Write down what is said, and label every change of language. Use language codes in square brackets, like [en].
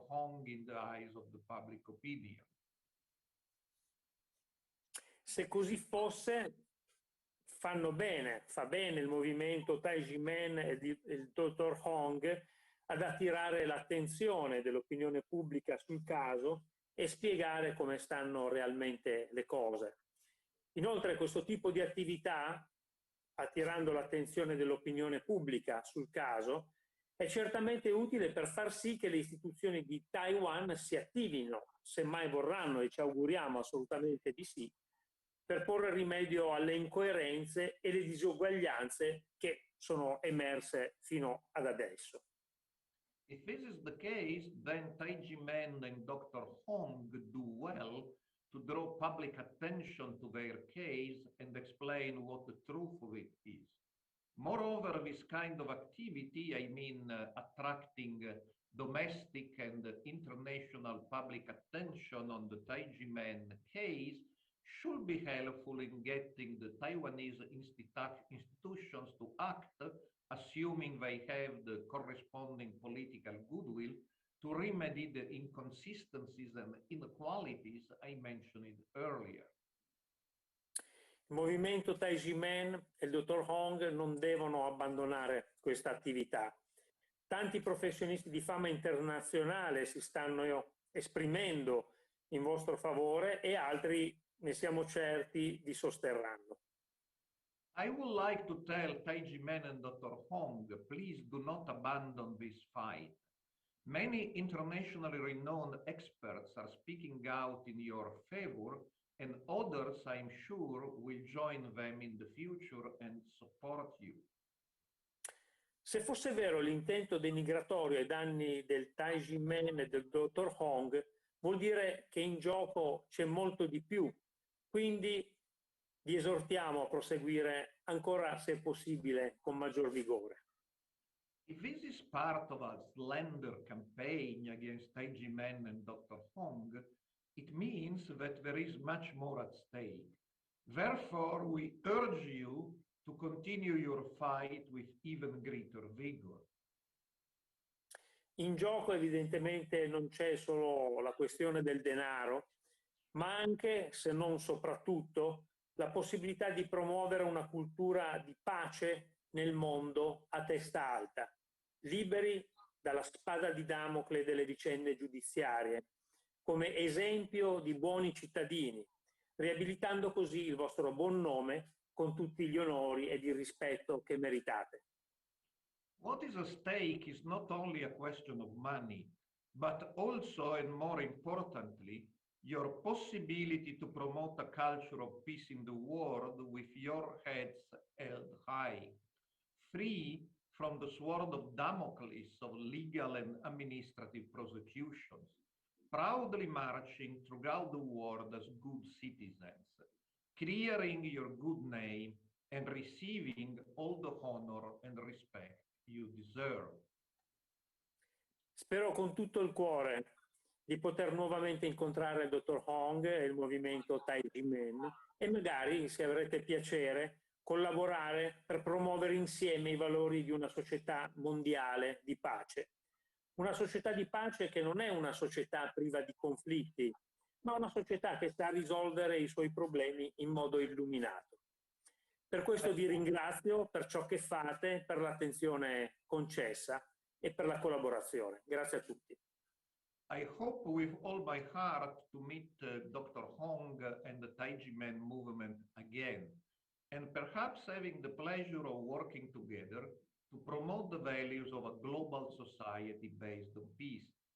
[en] Hong in the eyes of the public opinion. [it] Se così fosse, fa bene il movimento Taijimen e il dottor Hong ad attirare l'attenzione dell'opinione pubblica sul caso e spiegare come stanno realmente le cose. Inoltre questo tipo di attività, attirando l'attenzione dell'opinione pubblica sul caso, è certamente utile per far sì che le istituzioni di Taiwan si attivino, se mai vorranno, e ci auguriamo assolutamente di sì, per porre rimedio alle incoerenze e le disuguaglianze che sono emerse fino ad adesso. [en] If this is the case, then Taijimen and Dr. Hong do well to draw public attention to their case and explain what the truth of it is. Moreover, this kind of activity, I mean attracting domestic and international public attention on the Taijimen case, should be helpful in getting the Taiwanese institutions to act, assuming they have the corresponding political goodwill, to remedy the inconsistencies and inequalities I mentioned earlier. [it] Il movimento Taijimen e il dottor Hong non devono abbandonare questa attività. Tanti professionisti di fama internazionale si stanno esprimendo in vostro favore e altri, ne siamo certi, vi sosterranno. [en] I would like to tell Taijimen and Dr. Hong, please do not abandon this fight. Many internationally renowned experts are speaking out in your favor, and others, I'm sure, will join them in the future and support you. [it] Se fosse vero l'intento denigratorio ai danni del Taijimen e del dottor Hong, vuol dire che in gioco c'è molto di più. Quindi vi esortiamo a proseguire ancora, se possibile, con maggior vigore. [en] If this is part of a slender campaign against Taijimen and Dr. Hong, it means that there is much more at stake. Therefore, we urge you to continue your fight with even greater vigor. [it] In gioco evidentemente non c'è solo la questione del denaro, ma anche, se non soprattutto, la possibilità di promuovere una cultura di pace nel mondo a testa alta, liberi dalla spada di Damocle delle vicende giudiziarie, come esempio di buoni cittadini, riabilitando così il vostro buon nome con tutti gli onori ed il rispetto che meritate. [en] What is at stake is not only a question of money, but also, and more importantly, your possibility to promote a culture of peace in the world with your heads held high, free from the sword of Damocles of legal and administrative prosecutions, proudly marching throughout the world as good citizens, clearing your good name and receiving all the honor and respect you deserve. [it] Spero con tutto il cuore di poter nuovamente incontrare il dottor Hong e il movimento Taijimen e magari, se avrete piacere, collaborare per promuovere insieme i valori di una società mondiale di pace. Una società di pace che non è una società priva di conflitti, ma una società che sa risolvere i suoi problemi in modo illuminato. Per questo vi ringrazio per ciò che fate, per l'attenzione concessa e per la collaborazione. Grazie a tutti. [en] I hope with all my heart to meet Dr. Hong and the Taijimen movement again, and perhaps having the pleasure of working together to promote the values of a global society based on peace.